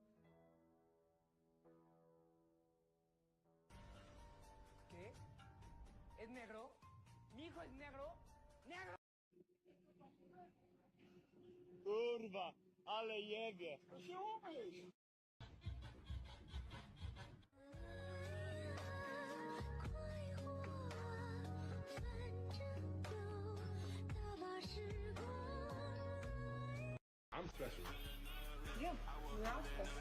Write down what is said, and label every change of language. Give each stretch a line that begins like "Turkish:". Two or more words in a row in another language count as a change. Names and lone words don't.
Spanish: ¿Qué? ¿Es negro? ¿Mi hijo es negro? ¡Negro!
Polish: Kurwa, ale jebie.
English: I'm special. Yeah, we're all special.